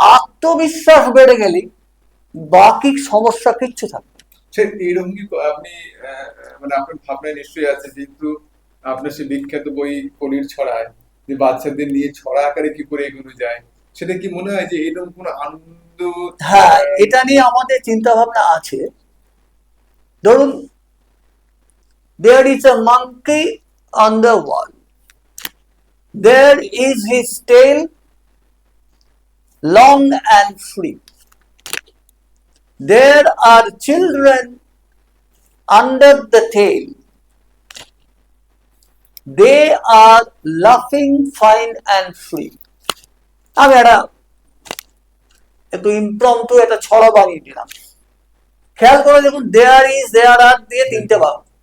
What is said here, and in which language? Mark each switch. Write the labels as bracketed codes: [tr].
[bn] আত্মবিশ্বাস বেড়ে গেলে বাকি সমস্যা কিচ্ছু থাকবে। এইরকম কি আপনি মানে আপনার ভাবনায় নিশ্চয়ই আছে, যেহেতু আপনার সে বিখ্যাত বই কলির ছড়ায় যে বাচ্চাদের নিয়ে ছড়া আকারে কি করে এগোনো যায়, সেটা কি মনে হয় যে এরকম কোনো আনন্দ? হ্যাঁ, এটা নিয়ে আমাদের চিন্তা ভাবনা আছে। ধরুন, [en] there is a monkey on the wall, there is his tail long and free, there are children under the tail, they are laughing fine and free. [bn] আমি একটু ইমপ্রম্পটু একটা ছড়া বানিয়ে দিলাম। খেয়াল করে দেখুন, দেয়ার ইজ, দেয়ার আর দিয়ে তিনটে ভাগ।